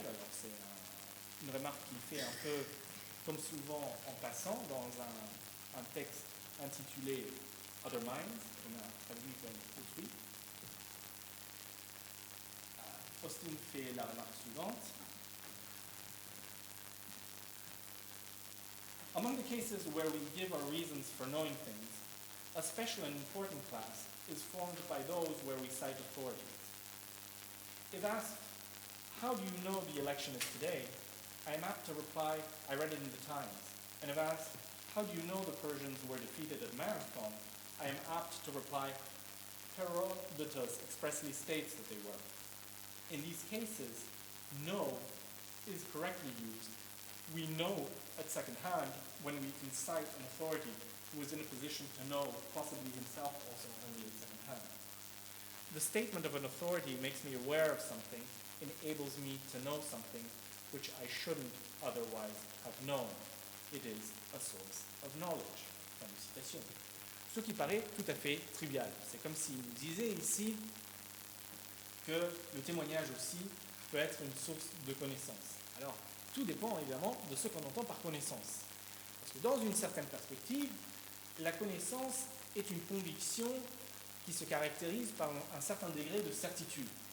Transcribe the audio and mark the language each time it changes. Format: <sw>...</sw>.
<fr>Alors c'est une remarque qu'il fait un peu comme souvent en passant dans un texte intitulé Other Minds, qu'on a traduit comme autrui. Austin fait la remarque suivante.</fr> <en>Among the cases where we give our reasons for knowing things, a special and important class is formed by those where we cite authorities. If asked, how do you know the election is today? I am apt to reply, I read it in the Times. And if asked, how do you know the Persians were defeated at Marathon? I am apt to reply, Herodotus expressly states that they were. In these cases, know is correctly used. We know at second hand when we can cite an authority who is in a position to know, possibly himself also only at second hand. The statement of an authority makes me aware of something, enables me to know something which I shouldn't otherwise have known. It is a source of knowledge.</en> <fr>Fin de citation. Ce qui paraît tout à fait trivial. C'est comme s'il nous disait ici que le témoignage aussi peut être une source de connaissance. Alors, tout dépend évidemment de ce qu'on entend par connaissance. Parce que dans une certaine perspective, la connaissance est une conviction qui se caractérise par un certain degré de certitude.</fr>